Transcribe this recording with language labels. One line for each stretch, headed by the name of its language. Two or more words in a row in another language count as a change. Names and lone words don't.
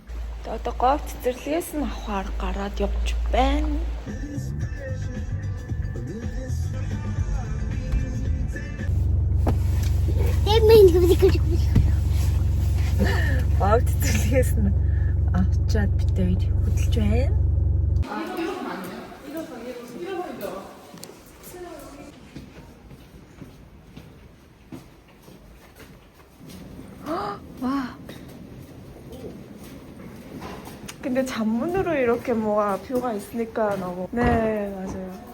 Mongolian: Одоо говь цэцэрлэгээс нь авахаар гараад явж байна. Говь цэцэрлэгээс нь авчаад битээ хөдөлж байна.
Korean: 와. 근데 잔문으로 이렇게 뭐가 뷰가 있으니까 너무 네 맞아요.